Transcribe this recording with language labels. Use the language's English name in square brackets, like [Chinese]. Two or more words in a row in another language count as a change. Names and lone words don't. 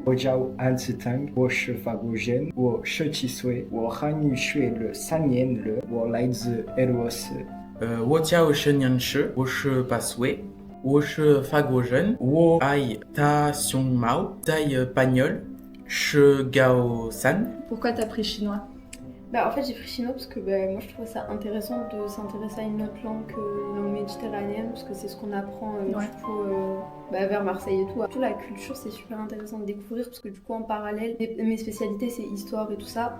[Chinese] 我叫安子腾，我是法国人，我17岁，我汉语学了3年了，我来自俄罗斯。我叫沈阳石，我是8岁，我是法国人，我爱大熊猫，在班是高三。 [French] Pourquoi t'as pris chinois? En fait j'ai pris chinois parce que moi je trouve ça intéressant de s'intéresser à une autre langue que la langue méditerranéenne parce que c'est ce qu'on apprend du coup vers Marseille et tout. Toute la culture c'est super intéressant de découvrir parce que du coup en parallèle mes spécialités c'est histoire et tout ça.